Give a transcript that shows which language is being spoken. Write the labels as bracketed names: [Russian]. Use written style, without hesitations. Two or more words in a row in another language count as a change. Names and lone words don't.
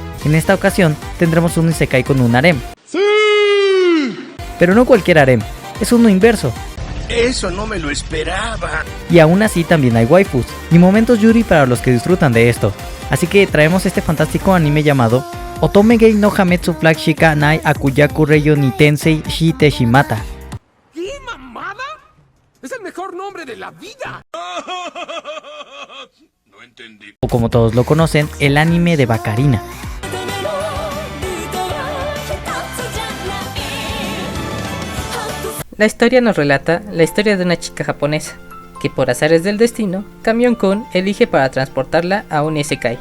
[Spanish] En esta ocasión tendremos un isekai con un harem. ¡Sí! Pero no cualquier harem, es uno inverso. Eso no me lo esperaba. Y aún así también hay waifus y momentos yuri para los que disfrutan de esto. Así que traemos este fantástico anime llamado Otomegei no Hametsu Flag Shika Nai Akuyaku Reiyo ni Tensei Shite Shimata. ¿Qué mamada? ¡Es el mejor nombre de la vida! No entendí. O como todos lo conocen, el anime de Bacarina. La historia nos relata la historia de una chica japonesa, que por azares del destino, Camión Kun elige para transportarla a un isekai.